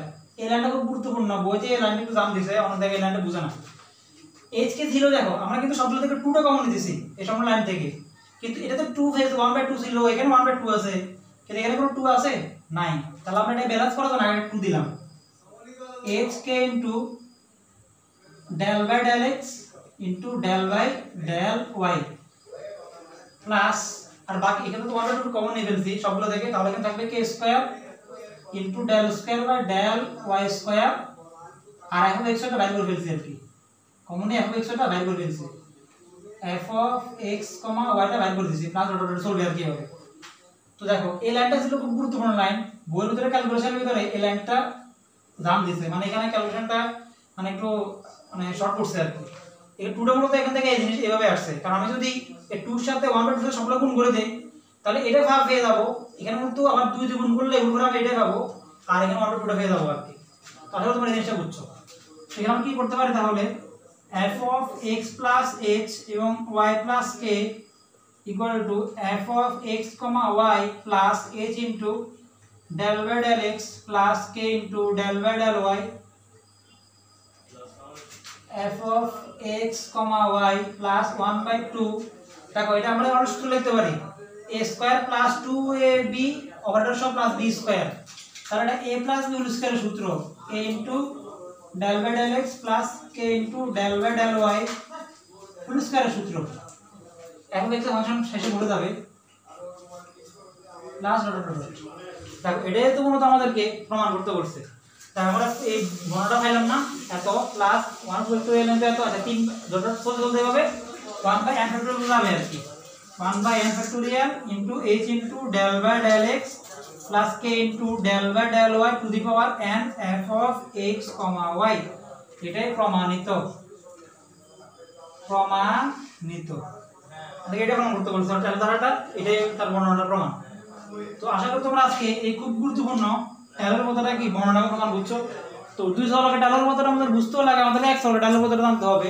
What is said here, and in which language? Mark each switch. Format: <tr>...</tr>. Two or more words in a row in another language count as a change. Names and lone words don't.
<bn>এই লাইনটা খুব গুরুত্বপূর্ণ, বইতে এই লাইনটা একটু জান দিছে, অনেক জায়গায় এই লাইনটা বুঝে না। h কে ছিল দেখো আমরা কিন্তু সবগুলো থেকে 2 টা কমন নিতেছি এই সব লাইন থেকে, কিন্তু এটা তো 2 ফেজ 1/2 ছিল, এখানে 1/2 আছে, কিন্তু এখানে কোনো 2 আছে নাই। তাহলে আমরা এটা ব্যালেন্স করার জন্য আগে 2 দিলাম</bn> <en>h k into del by del x into del by del y plus</en> <bn>আর বাকি এখানে তো 1/2 কমন নিয়ে ফেলছি সবগুলো থেকে, তাহলে এখানে থাকবে</bn> <en>k square into del square by del y square</en> <bn>আর</bn> <en>f of x</en> <bn>টা বাইর করে ফেলছি আর কি, কমন</bn> <en>f of x</en> <bn>টা বাইর করে ফেলছি,</bn> <en>f of x, y</en> <bn>টা বাইর করে দিয়েছি</bn> <en>plus dot dot solve</en> <bn>আর কি হবে। তো দেখো এই লাইনটা ছিল খুব গুরুত্বপূর্ণ লাইন, বইয়ের ভিতরে ক্যালকুলেশনের ভিতরে এই লাইনটা দাম দিয়েছে, মানে এখানে ক্যালকুলেশনটা মানে একটু মানে শর্ট করছে আর কি। এই 2টা মূলত এখান থেকে এই জিনিস এভাবে আসছে, কারণ আমি যদি এই 2 এর সাথে 1/2 এর সবগুলো গুণ করে দেই তাহলে এটা ভাগ পেয়ে যাব, এখানে কিন্তু আবার 2 দিয়ে গুণ করলে এগুলো আমি এটা পাবো, আর এখানে 1/2 টা পেয়ে যাব আর কি। তাহলে তোমরা এই জিনিসটা বুঝছো। এখানে আমরা কি করতে পারি তাহলে</bn> <en>f of x plus h</en> <bn>এবং</bn> <en>y plus k equal to f of x, y plus h into del by del x plus k into del by del y f of x, y plus 1/2।</en> <bn>দেখো এটা আমরা আরো সূত্র লিখতে পারি</bn> <en>a square plus 2ab</en> <bn>অপারেটর সহ</bn> <en>plus b square,</en> <bn>তাহলে এটা</bn> <en>a plus b whole squareের</en> <bn>সূত্র</bn> <en>a into del by del x plus k into del by del y whole squareের</en> <bn>সূত্র। এখন একটা ফাংশন শেষে বলে যাবে</bn> <en>plus dot dot dot.</en> <bn>দেখো এটাই তো মূলত আমাদেরকে প্রমাণ করতে বলছে, তাই আমরা এই ঘনটা পাইলাম না, এত প্লাস 1 ফ্যাক্টরিয়াল এত এত আচ্ছা 3 ডট ডট চলতে হবে 1/n ফ্যাক্টরিয়াল যাবে আর কি,</bn> <en>1/n factorial into h into del by del x plus k into del by del y to the power n f of x, y.</en> <bn>এটাই প্রমাণিত এটা প্রমাণ করতে বলছে তাহলে ধারাটা এটাই তার বর্ণনার প্রমাণ। তো আশা করি তোমরা আজকে এই খুব গুরুত্বপূর্ণ টেলর পদ্ধতিটা কি বর্ণনা প্রমাণ বুঝছো। তো দুই চলকের টেলর পদ্ধতিটা আমাদের বুঝতেও লাগে, আমাদের এক চলকের টেলর পদ্ধতিটা জানতে হবে।</bn>